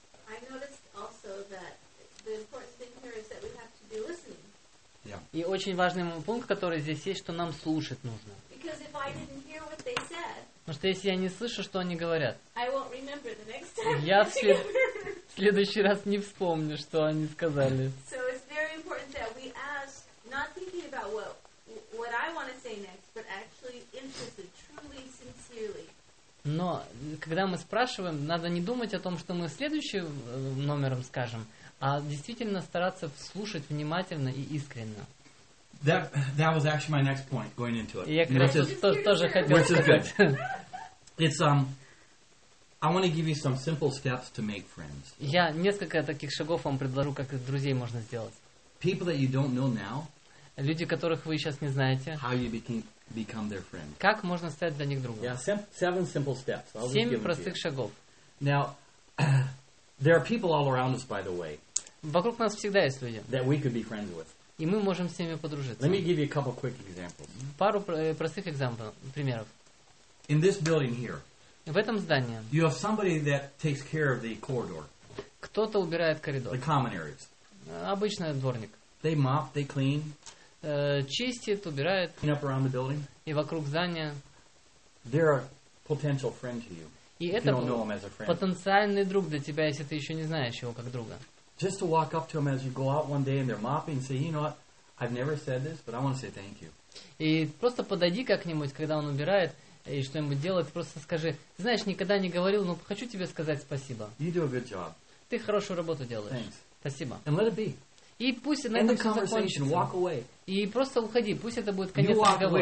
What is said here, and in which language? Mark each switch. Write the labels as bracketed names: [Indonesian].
[English] I noticed also that the important thing here is that we have to be listening. Yeah. [Russian] И очень важный пункт, который здесь есть, что нам слушать нужно. [English] Because if I didn't hear what they said, [Russian] потому что если я не слышу, что они говорят, [English] I won't remember the next time [Russian] я в следующий раз не вспомню, что они сказали. [English] So it's very important that we ask, not thinking about what I want to say next, but actually interested, truly, sincerely. [Russian] Но когда мы спрашиваем, надо не думать о том, что мы следующим номером скажем, а действительно стараться слушать внимательно и искренно. [English] That was actually my next point going into it. [Russian] И я как раз тоже хотел сказать. [English] I want to give you some simple steps to make friends. [Russian] Я несколько таких шагов вам предложу, как друзей можно сделать. [English] People that you don't know now. [Russian] Люди, которых вы сейчас не знаете. [English] How you become their friend. [Russian] Как можно стать для них другом? [English] Yeah, seven simple steps. [Russian] Семь простых шагов. [English] Now. There are people all around us, by the way. [Russian] Вокруг нас всегда есть люди. [English] That we could be friends with. [Russian] И мы можем с ними подружиться. [English] Let me give you a couple quick examples. [Russian] Пару простых примеров. [English] In this building here. [Russian] В этом здании. [English] You have somebody that takes care of the corridor. [Russian] Кто-то убирает коридор. [English] The common areas. [Russian] Обычный дворник. [English] They mop, they clean. [Russian] Чистит, убирает. [English] Clean up around the building. [Russian] И вокруг здания. [English] They're a potential friend to you. [Russian] И это потенциальный друг для тебя, если ты еще не знаешь его как друга. [English] Just to walk up to him as you go out one day and they're mopping and say, you know what, I've never said this, but I want to say thank you. [Russian] И просто подойди как-нибудь, когда он убирает и что-нибудь делает, просто скажи, знаешь, никогда не говорил, но хочу тебе сказать спасибо. [English] You do a good job. [Russian] Ты хорошую работу делаешь. [English] Thanks. [Russian] Спасибо. [English] And let it be. [Russian] И пусть на этом все закончится. [English] Walk away. [Russian] И просто уходи, пусть это будет конец разговора.